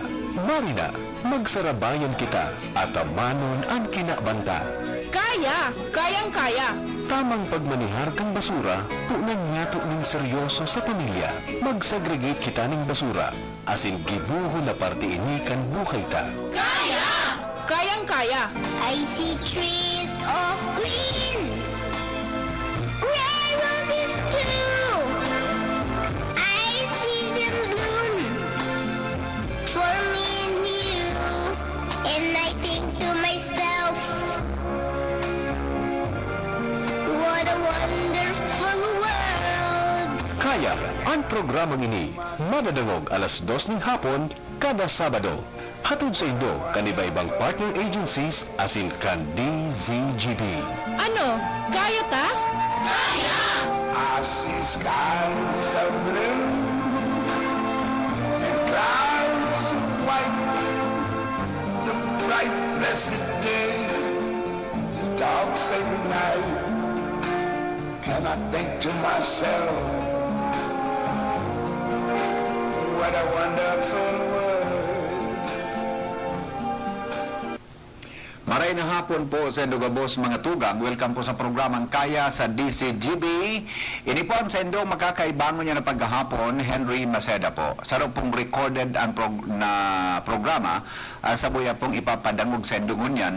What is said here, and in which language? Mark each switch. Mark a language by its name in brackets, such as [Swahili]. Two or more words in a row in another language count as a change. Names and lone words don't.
[Bikol] Marina, magsarabayan kita at amanon ang kinabanta. Kaya! Kayang-kaya! Tamang pagmanihar kang basura, punan niyato ng seryoso sa pamilya. Mag-segregate kita ng basura, asin gibuho na parte ini kan buhay ta. Kaya! Kayang-kaya! [English] I see trees of green, red roses too. I see them bloom for me and you, and I think to myself, what a wonderful world. [Bikol] Kaya, ang programang ini, madadangog alas 2 ng hapon, kada Sabado. Hatod sa Indo, kaniba-ibang [English] partner agencies [Bikol] asin kan DZGB. Ano? Kaya ta? [English] I see skies of blue and clouds of white. The bright blessed day, the dark sacred night. And I think to myself, what a wonderful world. [Bikol] Maray na hapon po sa Indogabos mga tugang. Welcome po sa programang Kaya sa DCGB. Ini po ang sendo makakaibangon niya na paghahapon, Henry Maceda po. Sarap pong recorded ang programa sa buya pong ipapadangog sa indungon yan.